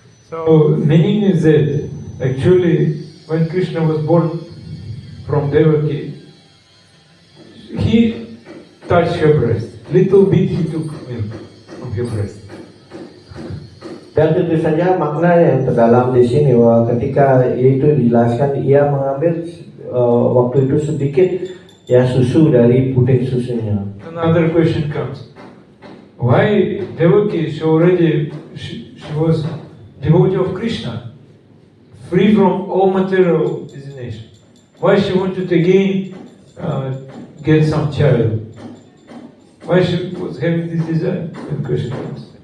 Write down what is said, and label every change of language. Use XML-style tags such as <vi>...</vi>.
<en>So meaning is that actually when Krishna was born from Devaki, he touched her breast. Little bit he took milk from her breast.</en> <id>Dan tentu saja makna yang terdalam di sini bahwa ketika itu dijelaskan ia mengambil waktu itu sedikit ya susu dari puting susunya.</id> <en>Another question comes: why Devaki? She was devotee of Krishna, free from all material designation. Why she wanted again get some child? Why she was having this desire when Krishna comes?</en>